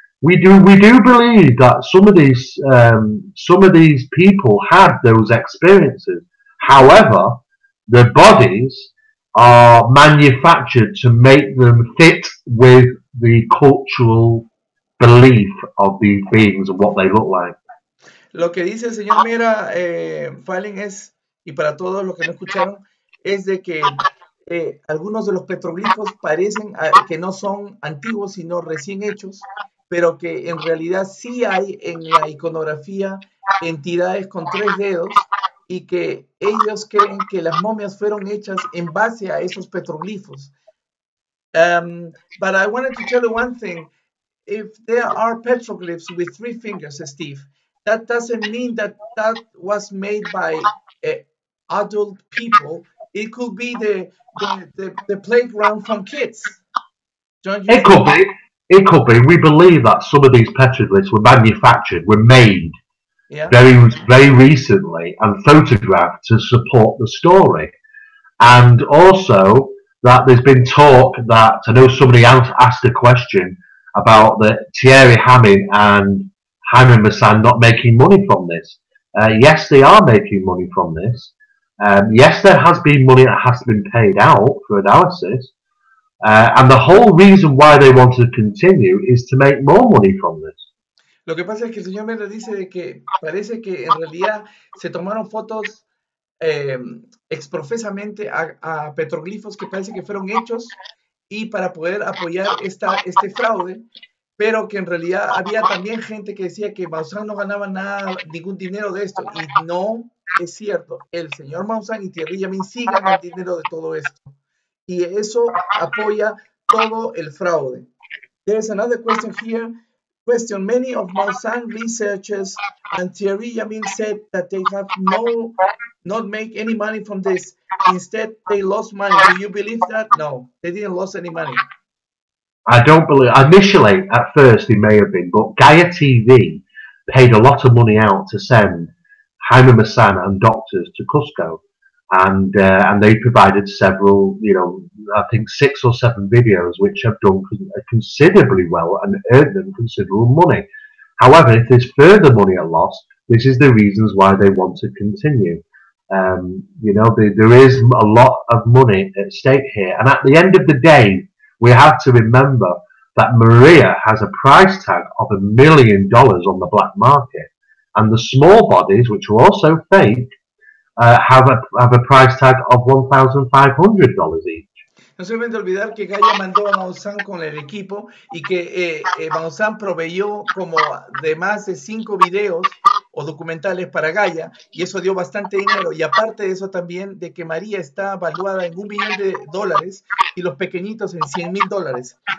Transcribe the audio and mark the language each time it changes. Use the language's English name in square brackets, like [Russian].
[English] We do believe that some of these people had those experiences. However, their bodies are manufactured to make them fit with the cultural belief of these beings and what they look like. [Spanish] Lo que dice el señor Mera Fallen es, y para todos los que no escucharon, es de que algunos de los petroglifos parecen que no son antiguos sino recién hechos, pero que en realidad sí hay en la iconografía entidades con 3 dedos y que ellos creen que las momias fueron hechas en base a esos petroglifos. [English] But I wanted to tell you one thing. If there are petroglyphs with 3 fingers, Steve, that doesn't mean that was made by adult people. It could be the playground from kids. Don't you think? It could be. We believe that some of these petroglyphs were made very recently and photographed to support the story. And also that there's been talk that, I know somebody asked a question about the Thierry Hamming and Jaime Massan not making money from this. Yes, they are making money from this. Yes, there has been money that has been paid out for analysis. And the whole reason why they want to continue is to make more money from this. [Spanish] Lo que pasa es que el señor Mera dice de que parece que en realidad se tomaron fotos eh, exprofesamente a petroglifos que parece que fueron hechos y para poder apoyar este fraude, pero que en realidad había también gente que decía que Maussan no ganaba nada, ningún dinero de esto, y no es cierto. El señor Maussan y Thierry Yamin sí ganan dinero de todo esto, y eso apoya todo el fraude. [English] There's another question here. Question: Many of Maussan researchers and Thierry Yamin said that they have not make any money from this. Instead, they lost money. Do you believe that? No, they didn't lose any money. I don't believe. Initially, at first, they may have been, but Gaia TV paid a lot of money out to send Jaime Maussan and doctors to Cusco, and they provided several, I think 6 or 7 videos which have done considerably well and earned them considerable money. However, if there's further money at loss, this is the reasons why they want to continue. There is a lot of money at stake here, and at the end of the day, we have to remember that Maria has a price tag of $1 million on the black market, and the small bodies, which are also fake, have a price tag of $1,500 each. [Spanish] No se deben de olvidar que Gaia mandó a Maussan con el equipo y que Maussan proveyó como de más de 5 videos o documentales para Gaia, y eso dio bastante dinero. Y aparte de eso también, de que María está valuada en $1 millón y los pequeñitos en $100,000.